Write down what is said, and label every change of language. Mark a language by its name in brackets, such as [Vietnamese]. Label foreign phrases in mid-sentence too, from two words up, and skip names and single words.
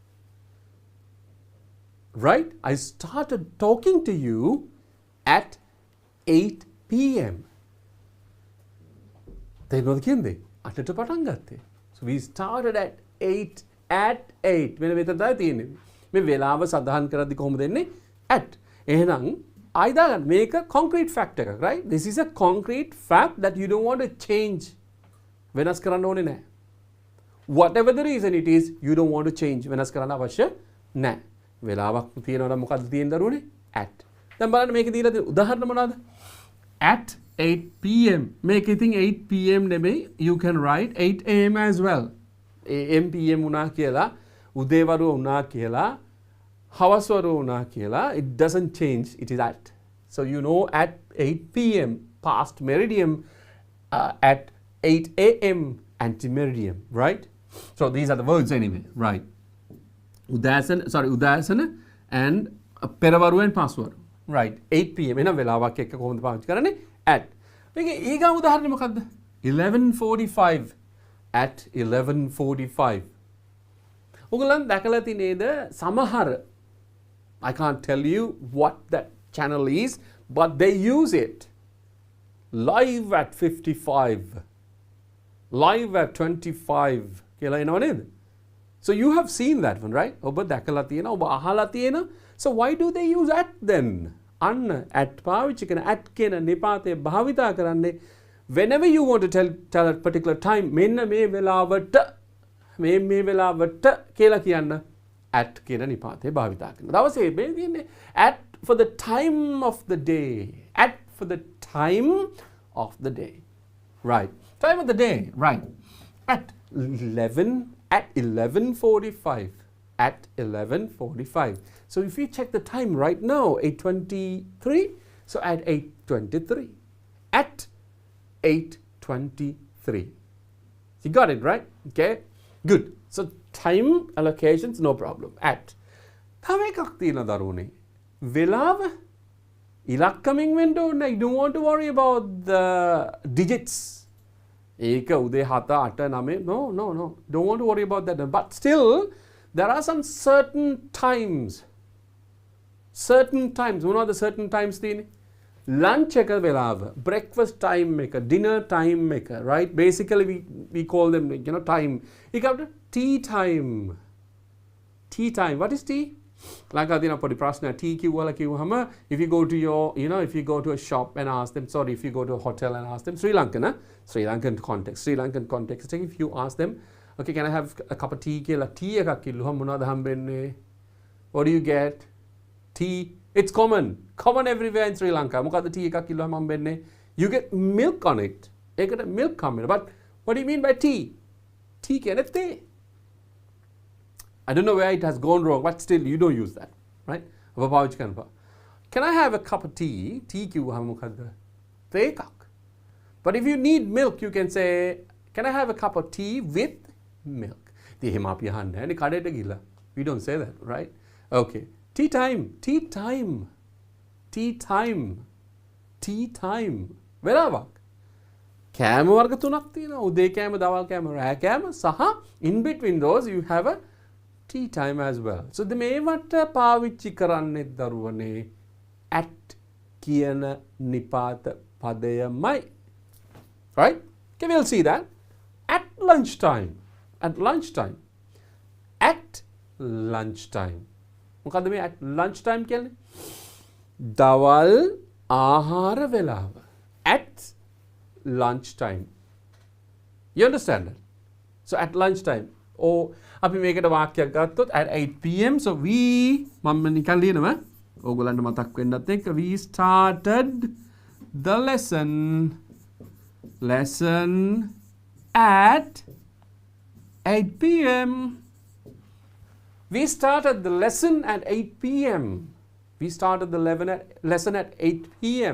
[English] Right? I started talking to you at 8 p.m. [Sinhala] තේරෙනවද කියන්නේ? 8ට පටන් ගත්තේ. [English] So we started at 8 at 8. [Sinhala] මෙන්න මෙතන තමයි තියෙන්නේ. මේ වෙලාව සඳහන් කරද්දි කොහොමද එන්නේ? [English] at. එහෙනම් either make a concrete fact එකක් right this is a concrete fact that you don't want to change [Sinhala] වෙනස් කරන්න ඕනේ නැහැ [English] whatever the reason it is you don't want to change [Sinhala] වෙනස් කරන්න අවශ්‍ය නැහැ වෙලාවක් තියෙනවා නම් මොකද්ද තියෙන්නේ දරුවනේ at දැන් බලන්න මේකේ දීලා තියෙන උදාහරණ මොනවාද [English] at 8 pm [Sinhala] මේක ඉතින් 8 pm නෙමෙයි [English] you can write 8 am as well am pm [Sinhala] වුණා කියලා උදේවරු වුණා කියලා හවස්වරු වුණා කියලා [English] it doesn't change it is at so you know at 8 p.m. past meridian at 8 a.m. anti-meridian right so these are the words anyway right udasana and පෙරවරු and පස්වරු right 8 p.m. [Sinhala] එන වෙලාවක් එක්ක කොහොමද පාවිච්චි කරන්නේ at මේකේ ඊගා උදාහරණය මොකද්ද 11:45 [English] at 11:45 [Sinhala] ඔයගොල්ලන් දැකලා තියෙනේද සමහර [English] I can't tell you what that channel is, but they use it. Live at 55. Live at 25. [Sinhala] කියලා එනවා නේද? [English] So you have seen that one, right? [Sinhala] ඔබ දැකලා තියෙනවා, ඔබ අහලා තියෙනවා. [English] So why do they use at then? [Sinhala] අන්න at පාවිච්චි කරන at කියන නිපාතය භාවිතා කරන්නේ [English] whenever you want to tell a particular time [Sinhala] මෙන්න මේ වෙලාවට මේ වෙලාවට කියලා කියන්න at කියන නිපාතේ භාවිතා කරනවා. දවසේ මේ තියෙන්නේ [English] at for the time of the day. At for the time of the day. Right. Time of the day. Right. At 11:45. At 11:45. So if you check the time right now, 8:23. So at 8:23. At 8:23. You got it, right? Okay. Good. So time allocations, no problem. At. [Sinhala] තව එකක් තියෙනවා දරුවනේ. වෙලාව ඉලක්කමින් වෙන්න ඕනේ. [English] You don't want to worry about the digits. [Sinhala] ඒක උදේ 7 8 9 no. [English] Don't want to worry about that. But still there are some certain times. Certain times. මොනවද certain times තියෙන්නේ? [Sinhala] Lunch එක වෙලාව, [English] breakfast time එක, dinner time එක, right? Basically we call them, you know, time. ඊකට tea time. Tea time. What is tea? [Sinhala] ලංකාවේ තියෙන පොඩි ප්‍රශ්නයක් tea කිව්වලා කිව්වහම [English] if you go to your, you know, if you go to a shop and ask them, sorry, if you go to a hotel and ask them, Sri Lankan context, if you ask them, okay, can I have a cup of tea [Sinhala] කියලා tea එකක් කිව්වහම මොනවද හම්බෙන්නේ? [English] What do you get? Tea. It's common everywhere in Sri Lanka. [Sinhala] මොකද්ද tea එකක් කිව්වහම හම්බෙන්නේ? [English] You get milk on it. [Sinhala] ඒකට milk හම්බෙනවා. [English] But what do you mean by tea? [Sinhala] Tea කියන්නේ තේ. [English] I don't know where it has gone wrong, but still you don't use that, right? [Sinhala] ඔබ පාවිච්චි කරනවා. [English] Can I have a cup of tea? [Sinhala] Tea කිව්වහම මොකද්ද? තේ එකක්. [English] But if you need milk, you can say, can I have a cup of tea with milk? [Sinhala] ඉතින් එහෙම අපි අහන්නේ නැහැ නේ කඩේට ගිහලා. [English] We don't say that, right? Okay. Tea time. [Sinhala] වෙලාවක්. කෑම වර්ග තුනක් තියෙනවා. උදේ කෑම, දවල් කෑම, රෑ කෑම සහ [English] in between those you have a tea time as well. [Sinhala] So මේවට පාවිච්චි කරන්නේ දරුවනේ at කියන නිපාත පදයමයි. [English] Right? Okay, we'll see that. At lunchtime. At lunchtime. At lunchtime. [Sinhala] මොකද්ද මේ [English] at lunchtime [Sinhala] කියන්නේ? දවල් ආහාර වේලාව. [English] At lunchtime. You understand that? So at lunchtime. Or [Sinhala] අපි මේකට වාක්‍යයක් ගත්තොත් [English] at 8 p.m. So we [Sinhala] මම නිකන් ලියනවා. ඕගොල්ලන්ට මතක් වෙන්නත් එක්ක [English] we started the lesson at 8 p.m. We started the lesson at 8 p.m. We started the lesson at 8 p.m.